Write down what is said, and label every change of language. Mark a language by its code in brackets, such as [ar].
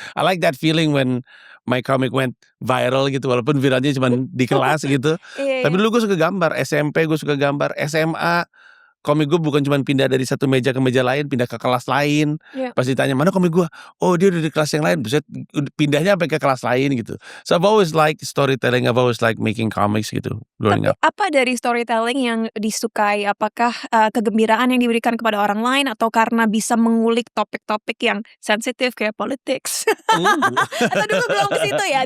[en] I like that feeling when my comic went viral [id] gitu. Walaupun viralnya cuma di kelas gitu. Tapi dulu gue suka gambar. SMP gue suka gambar. SMA komik gue bukan cuma pindah dari satu meja ke meja lain, pindah ke kelas lain. Pas ditanya mana komik gue, oh dia udah di kelas yang lain. Buset, pindahnya sampai ke kelas lain gitu. [en] So I've always like storytelling, I've always like making comics [id] gitu [en] growing [id] Tapi [en] up. [id] apa dari storytelling yang disukai? Apakah kegembiraan yang diberikan kepada orang lain atau karena bisa mengulik topik-topik yang sensitif kayak politics? Atau dulu belum ke situ ya?